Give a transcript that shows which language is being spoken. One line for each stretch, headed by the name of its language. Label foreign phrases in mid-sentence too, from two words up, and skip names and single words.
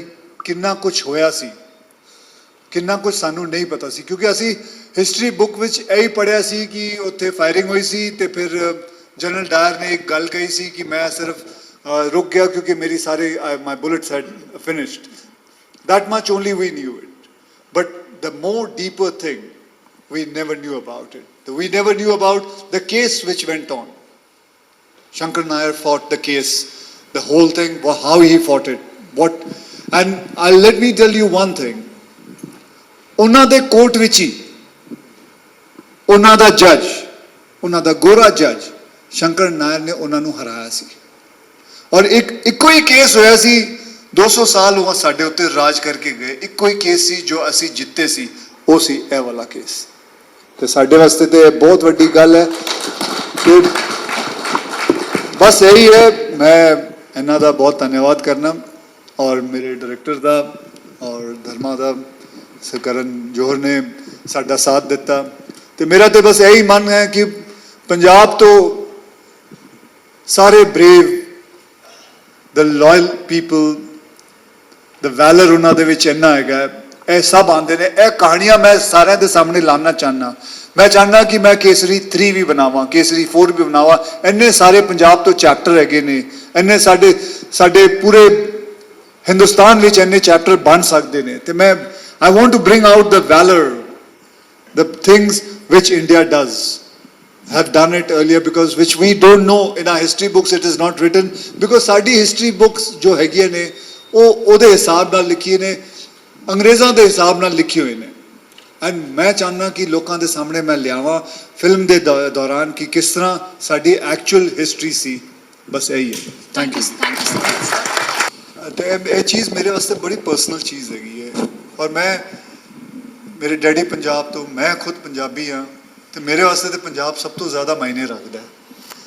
Punjabi: ਕਿੰਨਾ ਕੁਝ ਹੋਇਆ ਸੀ, ਕਿੰਨਾ ਕੁਝ ਸਾਨੂੰ ਨਹੀਂ ਪਤਾ ਸੀ, ਕਿਉਂਕਿ ਅਸੀਂ
English: history book
Punjabi: ਵਿੱਚ ਇਹੀ ਪੜ੍ਹਿਆ ਸੀ ਕਿ ਉੱਥੇ ਫਾਇਰਿੰਗ ਹੋਈ ਸੀ ਤੇ ਫਿਰ ਜਨਰਲ ਡਾਇਰ ਨੇ ਇੱਕ ਗੱਲ ਕਹੀ ਸੀ ਕਿ ਮੈਂ ਸਿਰਫ ਰੁਕ ਗਿਆ ਕਿਉਂਕਿ ਮੇਰੀ ਸਾਰੇ
English: my bullets had finished, that much only we knew it, but the more deeper thing we never knew about it. We never knew about the case which went on. Shankar Nair fought the case, the whole thing, how he fought it, and let me tell you one thing.
Punjabi: ਉਹਨਾਂ ਦੇ ਕੋਰਟ ਵਿੱਚ ਹੀ ਉਹਨਾਂ ਦਾ ਜੱਜ, ਉਹਨਾਂ ਦਾ ਗੋਰਾ ਜੱਜ ਸ਼ੰਕਰ ਨਾਇਰ ਨੇ ਉਹਨਾਂ ਨੂੰ ਹਰਾਇਆ ਸੀ, ਔਰ ਇੱਕੋ ਹੀ ਕੇਸ ਹੋਇਆ ਸੀ, 200 ਸਾਲ ਉਹ ਸਾਡੇ ਉੱਤੇ ਰਾਜ ਕਰਕੇ ਗਏ, ਇੱਕੋ ਹੀ ਕੇਸ ਸੀ ਜੋ ਅਸੀਂ ਜਿੱਤੇ ਸੀ, ਉਹ ਸੀ ਇਹ ਵਾਲਾ ਕੇਸ। ਤੇ ਸਾਡੇ ਵਾਸਤੇ ਤੇ ਬਹੁਤ ਵੱਡੀ ਗੱਲ ਹੈ ਕਿ ਬਸ ਇਹੀ ਹੈ, ਮੈਂ ਇਹਨਾਂ ਦਾ ਬਹੁਤ ਧੰਨਵਾਦ ਕਰਨਾ ਔਰ ਮੇਰੇ ਡਾਇਰੈਕਟਰ ਦਾ ਔਰ ਧਰਮਾ ਦਾ, ਕਰਨ ਜੋਹਰ ਨੇ ਸਾਡਾ ਸਾਥ ਦਿੱਤਾ। ਤੇ ਮੇਰਾ ਤੇ ਬਸ ਇਹੀ ਮਨ ਹੈ ਕਿ ਪੰਜਾਬ ਤੋਂ ਸਾਰੇ ਬਰੇਵ,
English: the loyal people, the valor
Punjabi: ਉਹਨਾਂ ਦੇ ਵਿੱਚ ਇੰਨਾ ਹੈਗਾ, ਇਹ ਸਭ ਆਉਂਦੇ ਨੇ। ਇਹ ਕਹਾਣੀਆਂ ਮੈਂ ਸਾਰਿਆਂ ਦੇ ਸਾਹਮਣੇ ਲਾਉਣਾ ਚਾਹੁੰਦਾ, ਮੈਂ ਚਾਹੁੰਦਾ ਕਿ ਮੈਂ ਕੇਸਰੀ 3 ਵੀ ਬਣਾਵਾਂ, ਕੇਸਰੀ 4 ਵੀ ਬਣਾਵਾਂ, ਇੰਨੇ ਸਾਰੇ ਪੰਜਾਬ ਤੋਂ ਚੈਪਟਰ ਹੈਗੇ ਨੇ, ਇੰਨੇ ਸਾਡੇ ਪੂਰੇ ਹਿੰਦੁਸਤਾਨ ਵਿੱਚ ਇੰਨੇ ਚੈਪਟਰ ਬਣ ਸਕਦੇ ਨੇ। ਤੇ ਮੈਂ
English: I want to bring out the valor, the things which India does, have done it earlier, because which we don't know in our history books, it is not written, because
Punjabi: ਸਾਡੀ
English: history books
Punjabi: ਜੋ ਹੈਗੀਆਂ ਨੇ ਉਹਦੇ ਹਿਸਾਬ ਨਾਲ ਲਿਖੀ ਨੇ, ਅੰਗਰੇਜ਼ਾਂ ਦੇ ਹਿਸਾਬ ਨਾਲ ਲਿਖੀ ਹੋਏ ਨੇ, ਐਂਡ ਮੈਂ ਚਾਹੁੰਦਾ ਕਿ ਲੋਕਾਂ ਦੇ ਸਾਹਮਣੇ ਮੈਂ ਲਿਆਵਾਂ ਫਿਲਮ ਦੇ ਦੌਰਾਨ ਕਿ ਕਿਸ ਤਰ੍ਹਾਂ ਸਾਡੀ
English: actual history
Punjabi: ਸੀ। ਬਸ ਇਹੀ ਹੈ।
English: thank you
Punjabi: ਤੇ ਇਹ ਚੀਜ਼ ਮੇਰੇ ਵਾਸਤੇ ਬੜੀ ਪਰਸਨਲ ਚੀਜ਼ ਹੈਗੀ ਹੈ, ਔਰ ਮੇਰੇ ਡੈਡੀ ਪੰਜਾਬ ਤੋਂ, ਮੈਂ ਖੁਦ ਪੰਜਾਬੀ ਹਾਂ, ਤੇ ਮੇਰੇ ਵਾਸਤੇ ਤੇ ਪੰਜਾਬ ਸਭ ਤੋਂ ਜ਼ਿਆਦਾ ਮਾਇਨੇ ਰੱਖਦਾ ਹੈ।